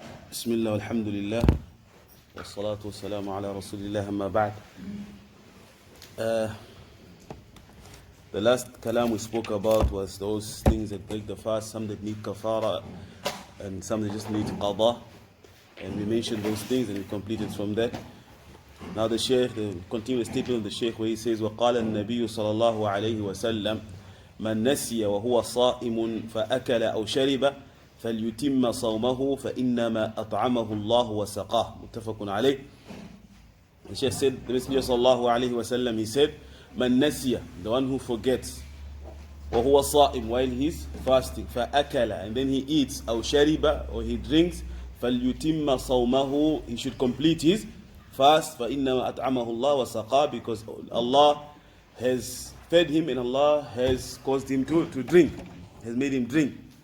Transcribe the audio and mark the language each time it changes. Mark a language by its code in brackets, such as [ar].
[ar] بسم الله والحمد لله والصلاة والسلام على رسول الله أما بعد. [en] The last kalam we spoke about was those things that break the fast, some that need kafara and some that just need qada, and we mentioned those things and we completed from that. Now the Shaykh, the continuous statement of the Shaykh where he says [ar] وَقَالَ النَّبِيُّ صلى الله عليه وسلم مَنْ نَسِيَ وَهُوَ صَائِمٌ فَأَكَلَ أَوْ شَرِبَ فَلْيُتِمَّ صَوْمَهُ فَإِنَّمَا أَطْعَمَهُ اللَّهُ وَسَقَاهُ متفق عليه. [en] The Shaykh said, the Messenger sallallahu alayhi wa sallam, he said, [ar] Man nasiya, [en] the one who forgets, [ar] وَهُوَ صَائِمٌ, [en] while he's fasting, فَأَكَلَ, and then he eats, [ar] أَوْ شَرِبَ, [en] or he drinks, [ar] فَلْيُتِمَّ صَوْمَهُ, [en] he should complete his fast, [ar] فَإِنَّمَا أَطْعَمَهُ اللَّهُ وَسَقَاهُ, [en] because Allah has fed him and Allah has caused him to drink, has made him drink.